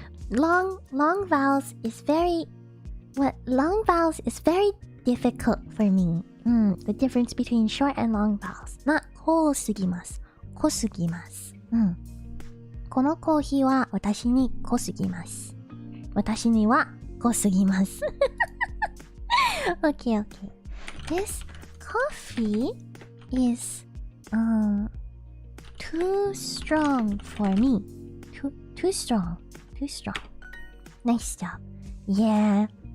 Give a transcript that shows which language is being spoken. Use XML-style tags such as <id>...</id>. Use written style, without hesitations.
<en>long vowels is very difficult for me. The difference between short and long vowels. not</en> <ja>濃すぎます。濃すぎます。このコーヒーは私に濃すぎます。私には濃すぎます。</ja> <en>Okay, okay. This coffee is too strong for me. Too strong. Nice job. Yeah.</en>